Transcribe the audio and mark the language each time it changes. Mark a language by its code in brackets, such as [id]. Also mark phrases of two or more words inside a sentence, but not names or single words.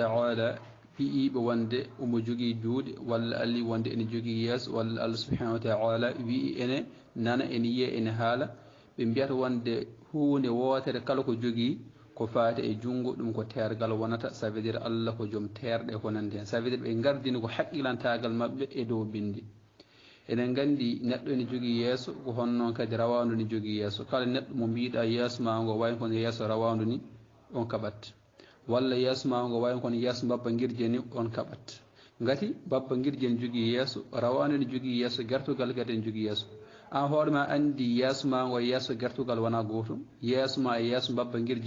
[ff] ta'ala wi'iɓe wonde omo jogui juuɗe walla allah wonde ene jogui yeeso walla allah [ar] سبحانه وتعالى [ff] wi'i ene nana ene yiya ene haala ɓe mbiyata wonde hunde wootere kala ko jogui ko faate e junggo ɗum ko tergal wonata [fr] ça veut dire [ff] allah ko joom terɗe ko nandi hen [fr] ça veut dire [ff] ɓe gardini ko haqqilantagal mabɓe e dow bindi enen gandi neɗɗo ene jogui yeeso ko honnoon kadi rawandu ne jogui yeeso kala neɗɗo mo mbiɗa yeeso ma ngo wayno kono yeeso rawandu ni on kaɓat walla yeeso ma ngo wayno kono yeeso babba guirje ni on kaɓat gati babba guirje ne jogui yeeso rawandu ne jogui yeeso gertugal kadi ne jogui yeeso an hoore ma andi yeeso ma ngo yeeso gertugal wona gotum yeeso ma e yeeso babba guirje